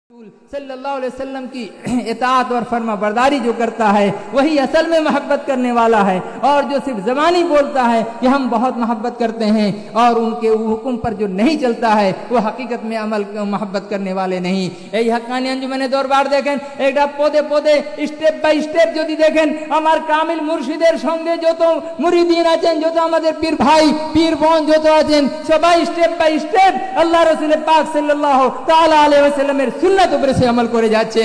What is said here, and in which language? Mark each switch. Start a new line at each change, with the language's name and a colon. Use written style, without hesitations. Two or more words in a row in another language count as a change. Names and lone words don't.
Arabic: صلی اللہ علیہ وسلم
Urdu: کی اطاعت اور فرما برداری جو کرتا ہے وہی اصل میں محبت کرنے والا ہے، اور جو صرف زبانی بولتا ہے کہ ہم بہت محبت کرتے ہیں اور ان کے حکم پر جو نہیں چلتا ہے وہ حقیقت میں عمل محبت کرنے والے نہیں۔
Bangla: এই হাক্কানি আঞ্জুমানে দরবার দেখেন, এটা পদে পদে
English: step by step
Bangla: যদি দেখেন আমার কামিল মুর্শিদের সঙ্গে যত মুরিদিন আছেন, যত আমাদের পীর ভাই পীর বোন যত আছেন, সবাই
English: step by step
Bangla: আল্লাহ রাসূল পাক
Arabic: صلى الله تعالى عليه وسلم
Bangla: সুন্নাত উপরে সে আমল করে যাচ্ছেন।